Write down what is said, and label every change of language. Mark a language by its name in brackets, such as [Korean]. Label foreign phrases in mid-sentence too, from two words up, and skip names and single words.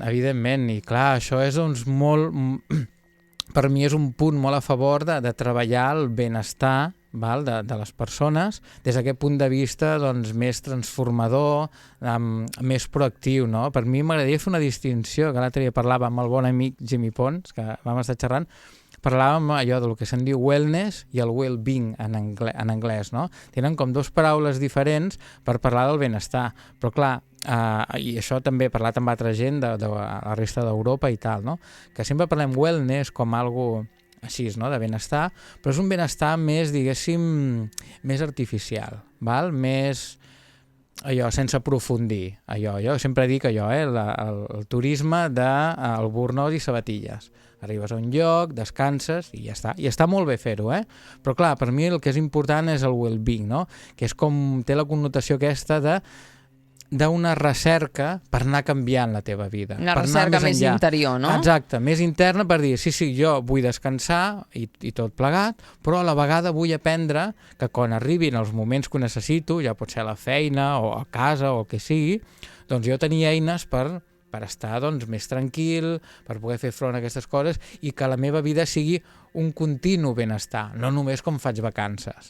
[Catalan] I clar, això és doncs, molt... Per mi és un punt molt a favor de treballar el benestar de les persones des d'aquest punt de vista doncs, més transformador, més proactiu. No? Per mi m'agradaria fer una distinció, que l'altre dia parlava amb el bon amic Jimmy Pons, que vam estar xerrant, parlàvem allò del que se'n diu wellness i el well-being en anglès. No? Tenen com dues paraules diferents per parlar del benestar, però clar, i això també he parlat amb altra gent de la resta d'Europa i tal, no? Que sempre parlem wellness com algo així, no? De benestar, però és un benestar més, diguéssim, més artificial, val? Més allò, sense aprofundir. Jo sempre dic allò, el turisme del Bornós i Sabatilles. Arribes a un lloc, descanses i ja està. I està molt bé fer-ho, Però clar, per mi el que és important és el well-being, no? Que és com té la connotació aquesta d'una recerca per anar canviant la teva vida. Una recerca més interior, no? Exacte, més interna per dir, sí, jo vull descansar i tot plegat, però a la vegada vull aprendre que quan arribin els moments que ho necessito, ja pot ser a la feina o a casa o el que sigui, doncs jo tenia eines per estar doncs, més tranquil, per poder fer front a aquestes coses i que la meva vida sigui un continu benestar, no només com faig vacances.